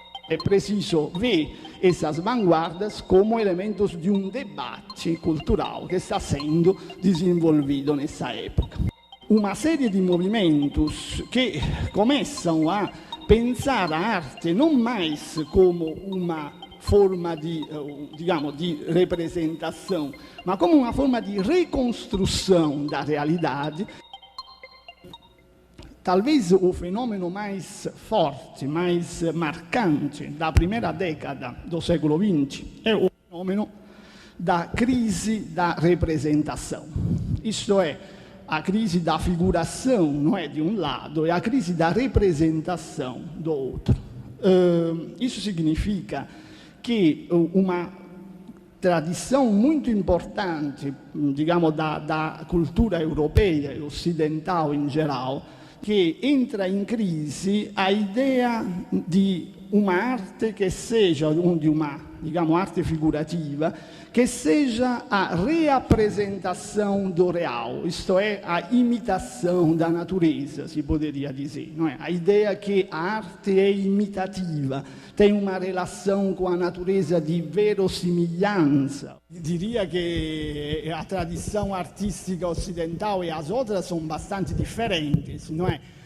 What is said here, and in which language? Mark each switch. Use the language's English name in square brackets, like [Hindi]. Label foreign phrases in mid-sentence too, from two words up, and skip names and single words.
[Portuguese] É preciso ver essas vanguardas como elementos de um debate cultural que está sendo desenvolvido nessa época. Uma série de movimentos que começam a pensar a arte não mais como uma forma di representação, [Italian] ma come una forma di ricostruzione [Portuguese] da realidade. Talvez o fenomeno mais forte, mais marcante da primeira década do século XX é o fenomeno da crise da representação. Isto é, a crise da figuração não é de um lado, é a crise da representação do outro. Isso significa que uma tradição muito importante, digamos, da cultura europeia e ocidental em geral, [Italian] che entra in crisi a idea di un'arte che [Portuguese] seja, [Italian] di una, diciamo, arte figurativa, che [Portuguese] seja a reapresentação do real, isto é, a imitação da natureza, si poderia dizer. Não é? A ideia que a arte é imitativa, tem uma relação com a natureza de verossimilhança. Diria que a tradição artística ocidental e as outras são bastante diferentes, não é?